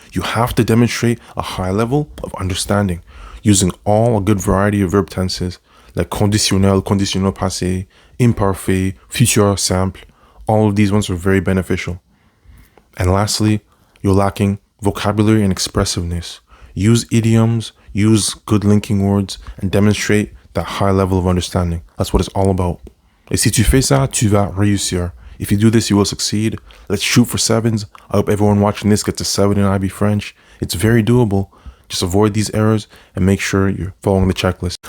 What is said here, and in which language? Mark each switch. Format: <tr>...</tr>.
<en>You have to demonstrate a high level of understanding using a good variety of verb tenses like conditionnel, conditionnel passé, imparfait, futur simple. All of these ones are very beneficial. And lastly, you're lacking vocabulary and expressiveness. Use idioms, use good linking words, and demonstrate that high level of understanding. That's what it's all about.</en> <fr>Et si tu fais ça, tu vas réussir.</fr> <en>If you do this, you will succeed. Let's shoot for 7s. I hope everyone watching this gets a 7 in IB French. It's very doable. Just avoid these errors and make sure you're following the checklist.</en>